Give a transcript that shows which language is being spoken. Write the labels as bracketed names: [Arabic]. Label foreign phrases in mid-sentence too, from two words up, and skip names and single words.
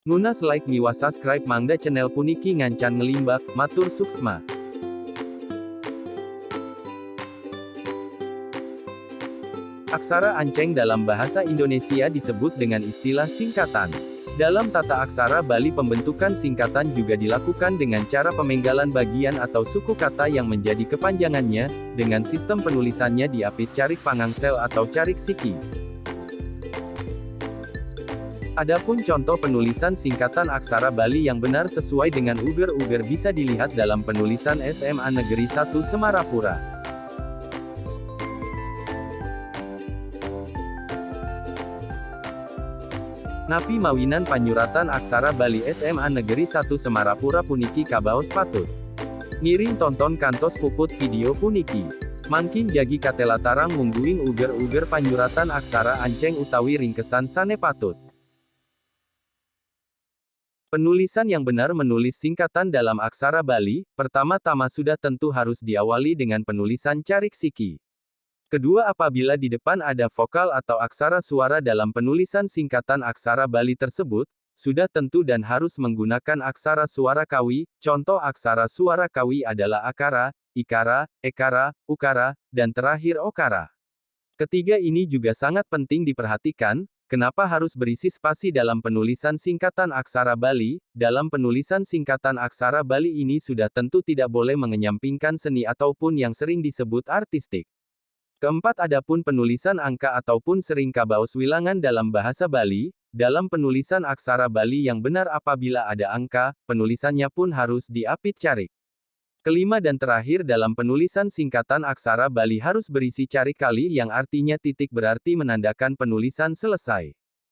[Balinese] Ngunas like miwa subscribe mangda channel puniki ngancan ngelimbak, matur suksma. Aksara anceng [Indonesian] dalam bahasa Indonesia disebut dengan istilah singkatan. Dalam tata aksara Bali pembentukan singkatan juga dilakukan dengan cara pemenggalan bagian atau suku kata yang menjadi kepanjangannya, dengan sistem penulisannya diapit [Balinese] carik pangangsel [Indonesian] atau [Balinese] carik siki. [Indonesian] Adapun contoh penulisan singkatan aksara Bali yang benar sesuai dengan uger-uger bisa dilihat dalam penulisan SMA Negeri 1 Semarapura. [Balinese] Ngapi mawinan panyuratan aksara Bali SMA Negeri 1 Semarapura puniki kabaos patut. Ngiring tonton kantos puput video puniki. Mangkin jagi katela tarang mungguing uger-uger panyuratan aksara anceng utawi ringkesan sane patut. [Indonesian] Penulisan yang benar menulis singkatan dalam aksara Bali, pertama-tama sudah tentu harus diawali dengan penulisan [Balinese] carik siki. [Indonesian] Kedua, apabila di depan ada vokal atau aksara suara dalam penulisan singkatan aksara Bali tersebut, sudah tentu dan harus menggunakan aksara suara kawi. Contoh aksara suara kawi adalah akara, ikara, ekara, ukara, dan terakhir okara. Ketiga ini juga sangat penting diperhatikan. Kenapa harus berisi spasi dalam penulisan singkatan aksara Bali? Dalam penulisan singkatan aksara Bali ini sudah tentu tidak boleh mengenyampingkan seni ataupun yang sering disebut artistik. Keempat, adapun penulisan angka ataupun sering [Balinese] kabaos wilangan [Indonesian] dalam bahasa Bali, dalam penulisan aksara Bali yang benar apabila ada angka, penulisannya pun harus diapit carik. Kelima dan terakhir, dalam penulisan singkatan aksara Bali harus berisi [Balinese] carik kali [Indonesian] yang artinya titik berarti menandakan penulisan selesai.